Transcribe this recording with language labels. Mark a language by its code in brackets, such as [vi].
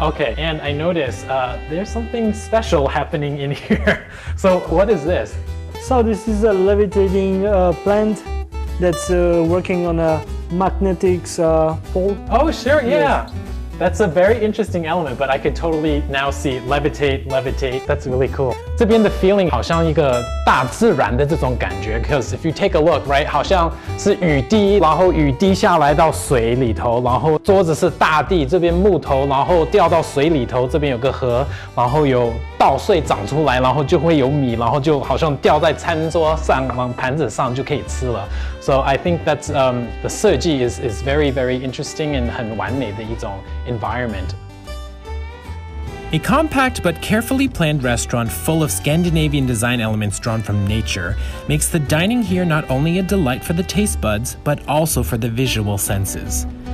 [en] Okay, and I noticed there's something special happening in here. So what is this? So this is a levitating plant that's working on a magnetic pole. Oh, sure, yeah. That's a very interesting element, but I could totally now see levitate, levitate. That's really cool. [zh] 这边的 feeling 好像一个大自然的这种感觉 [en] because if you take a look, right, [zh] 好像是雨滴，然后雨滴下来到水里头，然后桌子是大地，这边木头，然后掉到水里头，这边有个河，然后有稻穗长出来，然后就会有米，然后就好像掉在餐桌上，往盘子上就可以吃了。 [en] So I think that's the 设计 is very, very interesting and [zh] 很完美的一种 [en] environment. A compact but carefully planned restaurant full of Scandinavian design elements drawn from nature makes the dining here not only a delight for the taste buds, but also for the visual senses.